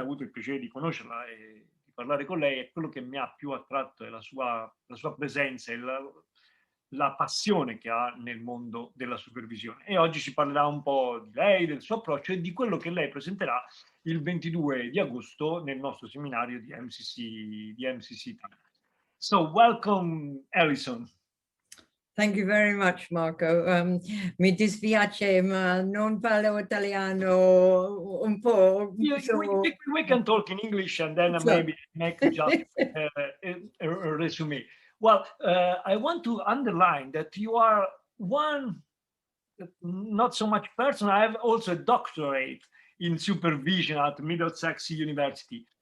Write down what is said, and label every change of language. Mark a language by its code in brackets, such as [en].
[it] Ho avuto il piacere di conoscerla e di parlare con lei, e quello che mi ha più attratto è la sua presenza e la passione che ha nel mondo della supervisione. E oggi ci parlerà un po' di lei, del suo approccio e di quello che lei presenterà il 22 di agosto nel nostro seminario di MCC Italia. [en] So, welcome, Alison. Thank you very much, Marco. [it] Mi dispiace, ma non parlo italiano un po'. [en] We can talk in English and then So- maybe make just a resume. Well, I want to underline that you are one, not so much person. I have also a doctorate in supervision at Middlesex University.